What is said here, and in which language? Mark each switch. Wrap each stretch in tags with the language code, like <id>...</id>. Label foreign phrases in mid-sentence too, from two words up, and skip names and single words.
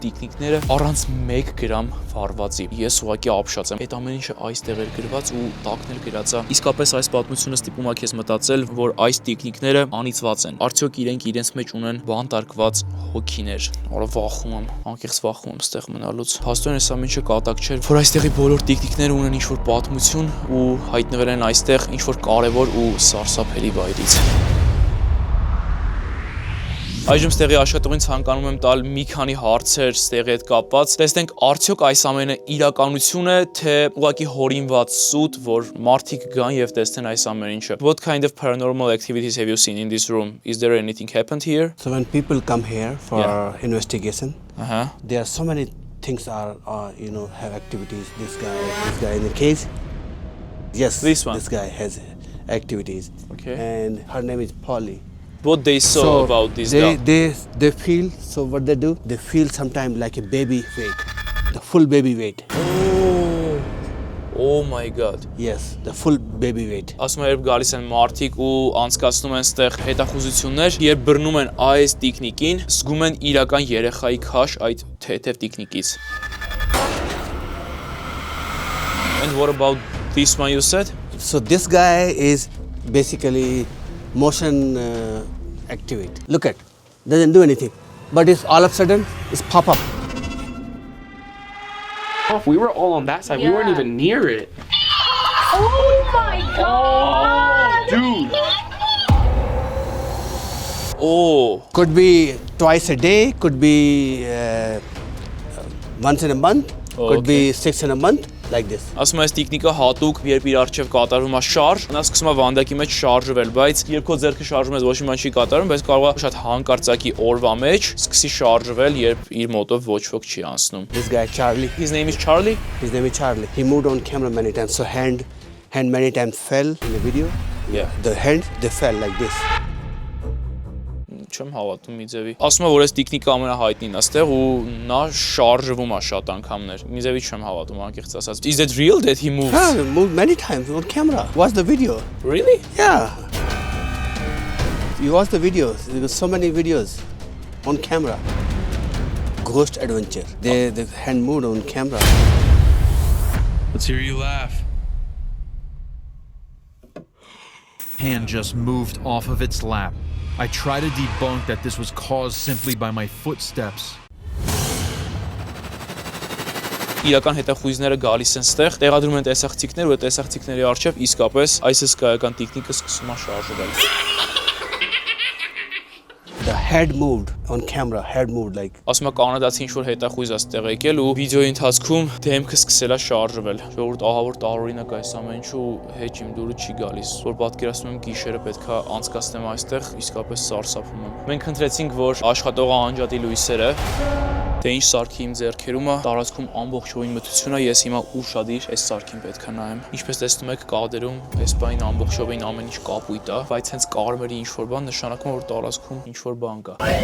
<hy>առանց 1 գրամ վառվածի։ Ես ուղղակի ապշած եմ։ Այդ ամեն ինչը այստեղ էր գրված ու տակն էլ գրած է։ Իսկապես այս պատմությունը ստիպում է քեզ մտածել, որ այս տիկնիկները անիծված են։ Արդյոք իրենց մեջ ունեն բանտարկված հոգիներ։ Որը վախում եմ, անկեղծ վախում եմ ստեղ մնալուց։ Փաստորեն սա ինչը կատակ չէ, որ այստեղի բոլոր տիկնիկները ունեն ինչ-որ պատմություն ու հայտնվել են այստեղ ինչ-որ կարևոր ու սարսափելի վայրից։ Այժմ ստեղի աշխատողին ցանկանում եմ տալ մի քանի հարցեր ստեղի հետ կապված։ Տեսնենք արդյոք այս ամենը իրականություն է, թե ուղղակի հորինված սուտ, որ մարդիկ գան եւ տեսնեն այս ամեն ինչը։</hy> <en>What kind of paranormal activities have you seen in this room? Is there anything happened here? So when people come here for investigation, there are so many things are have activities. This guy in the case, yes, This one? This guy has activities. Okay. And her name is Polly. What they saw about this they, guy? they feel, so what they do, they feel sometimes like a baby weight, the full baby weight. Oh my god. Yes, the full baby weight.</en> <hy>Ասում եմ, երբ գալիս են մարդիկ ու անցկացնում են ստեղ հետախուզություններ, երբ բռնում են այս տիկնիկին, զգում են իրական երեխայի քաշ այդ թեթև տիկնիկից։</hy> <en>And what about this one you said? So this guy is basically motion activate. Look at, doesn't do anything, but it's all of a sudden it's pop up. We were all on that side. We weren't even near it. Oh my god! Dude. Oh, Could be twice a day, could be once in a month, could be 6 in a month, like this.</en> <hy>ասում եմ, այս տիկնիկը հատուկ, երբ իր առջև կատարվում է շարժ, նա սկսում է վանդակի մեջ շարժվել, բայց երբ քո ձեռքը շարժում ես, ոչ մի բան չի կատարում, բայց կարող է շատ հանկարծակի օրվա մեջ սկսի շարժվել, երբ իր մոտով ոչ ոք չի անցնում։</hy> <en>This guy Charlie, His name is Charlie. his name is Charlie. He moved on camera many times, so hand many times fell in the video. Yeah. The hand, they fell like this.</en> <hy>Չեմ հավատում մի ձևի։ Ասում է, որ այս տիկնիկը ամենահայտնին է ստեղ ու նա շարժվում է շատ անգամներ։ Մի ձևի չեմ հավատում, անկեղծ ասած։</hy> <en>Is it real that he moves? Yeah, moved many times on camera. Watch the video. Really? Yeah. You watch the videos. There were so many videos on camera. Ghost adventure. The hand moved on camera. Let's hear you laugh. Hand just moved off of its lap. I try to debunk that this was caused simply by my footsteps.</en> <hy>Իրական հետախույզները գալիս են ստեղ, տեղադրում են տեսախցիկներ ու այդ տեսախցիկների առջև իսկապես այս հսկայական տիկնիկը սկսում է շարժվել։</hy> <en>The head moved on camera. Head moved like.</en> <hy>Ասում է կանադացի ինչ-որ հետախույզ է ստեղ եկել ու վիդեոյի ընթացքում դեմքը սկսել է շարժվել։ Ժողովուրդ ահավոր տարօրինակ այս ամեն ինչու հեչ իմ դուրը չի գալիս, որ պատկերացնում եմ գիշերը պետքա անցկացնեմ այստեղ, իսկապես սարսափում եմ։ Մենք ընտրեցինք, որ աշխատողը անջատի լույսերը, թե ինչ սարքի իմ ձեռքերում է, տարածքում ամբողջովին մթություն է, ես հիմա ուշադիր այս սարքին պետքա նայեմ։ Ինչպես տեսնում եք, կադրում այս բանին ամբողջովին ամեն ինչ կապույտ է, բայց հենց կարմրի ինչ-որ բան նշանակում է, որ տարածքում ինչ-որ բան կա։</hy>